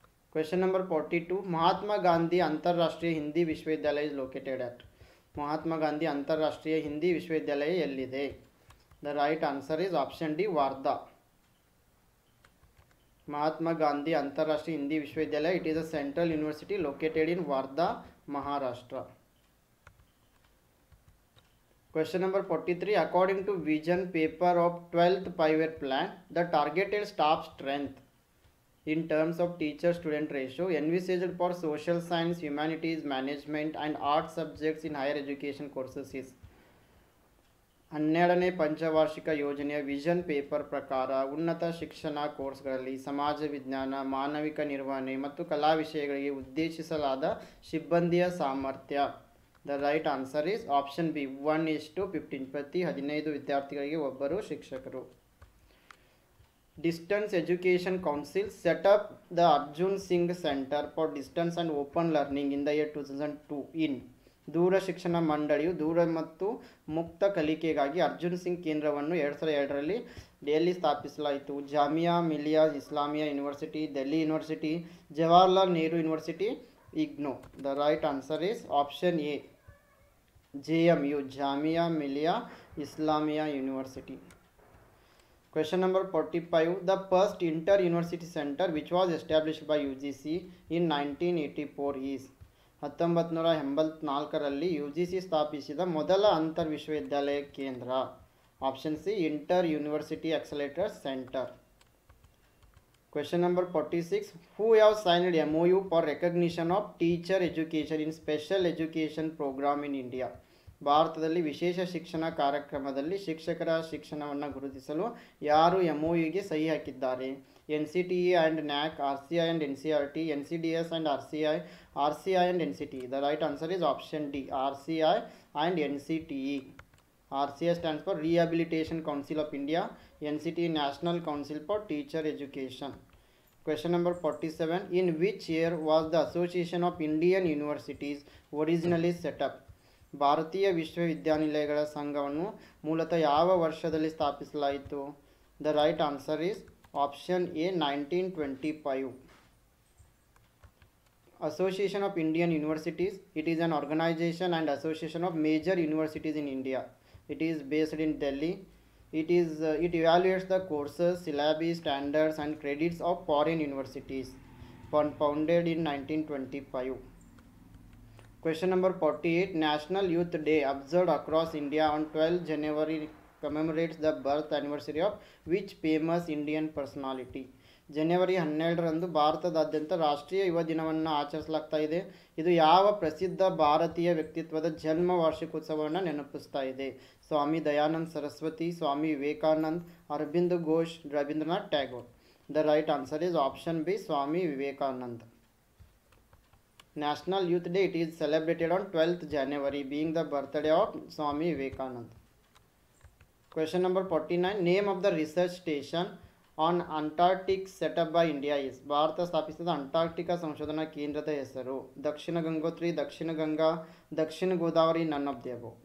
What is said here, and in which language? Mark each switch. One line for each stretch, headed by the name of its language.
English: Question number 42. Mahatma Gandhi Antarrashtriya Hindi Vishwavidyalaya is located at.
Kannada: Mahatma Gandhi ಅಂತಾರಾಷ್ಟ್ರೀಯ ಹಿಂದಿ ವಿಶ್ವವಿದ್ಯಾಲಯ ಎಲ್ಲಿದೆ?
English: The right answer is option D, Wardha. Mahatma Gandhi ಅಂತಾರಾಷ್ಟ್ರೀಯ ಹಿಂದಿ ವಿಶ್ವವಿದ್ಯಾಲಯ, it is a central university located in Wardha, Maharashtra. Question number 43. According to vision paper of 12th 5-year plan, the targeted staff strength in terms of teacher student ratio envisaged for social science, humanities, management and art subjects in higher education courses is
Kannada: 12ನೇ ಪಂಚವಾರ್ಷಿಕ ಯೋಜನೆಯ vision paper ಪ್ರಕಾರ ಉನ್ನತ ಶಿಕ್ಷಣ ಕೋರ್ಸ್ಗಳಲ್ಲಿ ಸಮಾಜ ವಿಜ್ಞಾನ, ಮಾನವಿಕ ನಿರ್ವಹಣೆ ಮತ್ತು ಕಲಾ ವಿಷಯಗಳಿಗೆ ಉದ್ದೇಶಿಸಲಾದ ಸಿಬ್ಬಂದಿಯ ಸಾಮರ್ಥ್ಯ.
English: The right answer is option B 1:15.
Kannada: ಪ್ರತಿ 15 ವಿದ್ಯಾರ್ಥಿಗಳಿಗೆ ಒಬ್ಬರು ಶಿಕ್ಷಕರು.
English: Distance education council set up the Arjun Singh centre for distance and open learning in the year 2002 in.
Kannada: ದೂರ ಶಿಕ್ಷಣ ಮಂಡಳಿಯು ದೂರ ಮತ್ತು ಮುಕ್ತ ಕಲಿಕೆಗಾಗಿ ಅರ್ಜುನ್ ಸಿಂಗ್ ಕೇಂದ್ರವನ್ನು 2002ರಲ್ಲಿ ದೆಹಲಿ ಸ್ಥಾಪಿಸಲಾಯಿತು.
English: Jamia Millia Islamia university, Delhi university, Jawaharlal Nehru university, IGNOU. The right answer is option A JMU, Jamia Millia Islamia university. Question number 45. The first inter-university center which was established by UGC in 1984 is
Kannada: 1984ರಲ್ಲಿ UGC ಸ್ಥಾಪಿಸಿದ ಮೊದಲ ಅಂತರ್ ವಿಶ್ವವಿದ್ಯಾಲಯ ಕೇಂದ್ರ.
English: Option C inter university accelerator centre. Question number 46. Who have signed MOU for recognition of teacher education in special education program in India?
Kannada: ಭಾರತದಲ್ಲಿ ವಿಶೇಷ ಶಿಕ್ಷಣ ಕಾರ್ಯಕ್ರಮದಲ್ಲಿ ಶಿಕ್ಷಕರ ಶಿಕ್ಷಣವನ್ನು ಗುರುತಿಸಲು ಯಾರು MOUಗೆ ಸಹಿ ಹಾಕಿದ್ದಾರೆ?
English: NCTE and NAC, RCI and NCRT, NCDS and RCI, RCI and NCTE. The right answer is option D, RCI and NCTE. RCI stands for Rehabilitation Council of India, NCTE National Council for Teacher Education. Question number 47. In which year was the Association of Indian Universities originally set up?
Kannada: ಭಾರತೀಯ ವಿಶ್ವವಿದ್ಯಾನಿಲಯಗಳ ಸಂಘವನ್ನು ಮೂಲತಃ ಯಾವ ವರ್ಷದಲ್ಲಿ ಸ್ಥಾಪಿಸಲಾಯಿತು?
English: The right answer is option A 1925. Association of Indian Universities, it is an organization and association of major universities in India. It is based in Delhi. It evaluates the courses, syllabi, standards and credits of foreign universities. Founded in 1925. Question number 48. National Youth Day observed across India on 12 January commemorates the birth anniversary of which famous Indian personality?
Kannada: ಜನವರಿ 12ರಂದು ಭಾರತದಾದ್ಯಂತ ರಾಷ್ಟ್ರೀಯ ಯುವ ದಿನವನ್ನು ಆಚರಿಸಲಾಗ್ತಾ ಇದೆ. ಇದು ಯಾವ ಪ್ರಸಿದ್ಧ ಭಾರತೀಯ ವ್ಯಕ್ತಿತ್ವದ ಜನ್ಮ ವಾರ್ಷಿಕೋತ್ಸವವನ್ನು ನೆನಪಿಸ್ತಾ ಇದೆ? ಸ್ವಾಮಿ ದಯಾನಂದ್ ಸರಸ್ವತಿ, ಸ್ವಾಮಿ Vivekanand, ಅರಬಿಂದ್ Ghosh, Ravindranath Tagore.
English: The right answer is option B, Swami Vivekanand. National Youth Day, it is celebrated on 12th January, being the birthday of Swami Vivekanand. Question number 49. Name of the research station on Antarctic set up by India is?
Kannada: Bharat ಸ್ಥಾಪಿಸಿದ ಅಂಟಾರ್ಕ್ಟಿಕಾ ಸಂಶೋಧನಾ ಕೇಂದ್ರದ ಹೆಸರು? ದಕ್ಷಿಣ ಗಂಗೋತ್ರಿ, ದಕ್ಷಿಣ ಗಂಗಾ, ದಕ್ಷಿಣ Godavari,
English: none of the above.